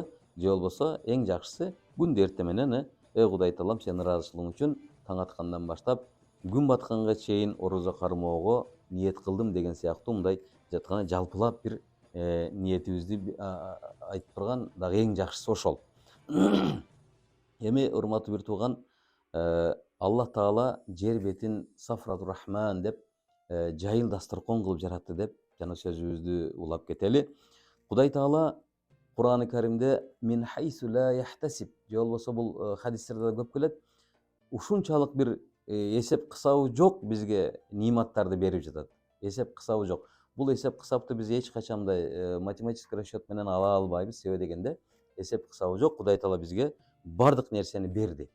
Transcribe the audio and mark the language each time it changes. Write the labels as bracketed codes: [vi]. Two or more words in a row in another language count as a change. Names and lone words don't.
[ky] Же болбосо эң жакшысы күндү эртең менен Кудай Таалам сенин ыраазычылыгың үчүн таң аткандан баштап күн батканга чейин орозо кармоого ниет кылдым деген сыяктуу мындай жаткан жалпылап бир ниетибизди айтып турган дагы эң жакшысы ошол. Эми урматтуу бир тууган, Аллах Таала жер бетин [ar] سفرة الرحمن [ky] деп жайыл дасторкон кылып жаратты деп жана сөзүбүздү улап кетели. Кудай Таала Кур'аны Каримде [ar] من حيث لا يحتسب, [ky] же болбосо бул хадистерде да көп келет. Ушунчалык бир эсеп кысабы жок бизге ниматтарды берип жатат. Эсеп кысабы жок. Бул эсеп кысапты биз эч качан мындай [ru] математический расчет [ky] менен ала албайбыз. Себеби дегенде эсеп кысабы жок. Кудай Таала бизге бардык нерсени берди.